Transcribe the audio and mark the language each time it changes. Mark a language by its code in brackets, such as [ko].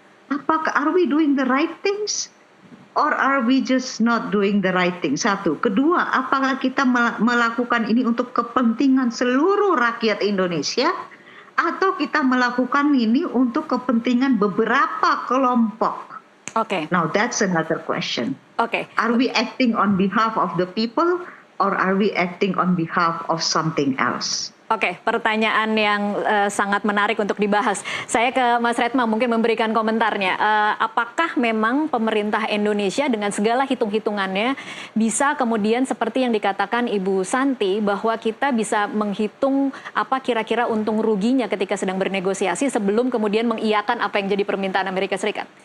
[id] Apakah [en] are we doing the right things or are we just not doing the right thing? 1. [id] Kedua, apakah kita melakukan ini untuk kepentingan seluruh rakyat Indonesia atau kita melakukan ini untuk kepentingan beberapa kelompok? [en] Now that's another question. Are we acting on behalf of the people or are we acting on behalf of something else? [id] Pertanyaan yang sangat menarik untuk dibahas. Saya ke Mas Retma mungkin memberikan komentarnya. Apakah memang pemerintah Indonesia dengan segala hitung-hitungannya bisa kemudian seperti yang dikatakan Ibu Santi bahwa kita bisa menghitung apa kira-kira untung ruginya ketika sedang bernegosiasi sebelum kemudian mengiyakan apa yang jadi permintaan Amerika Serikat?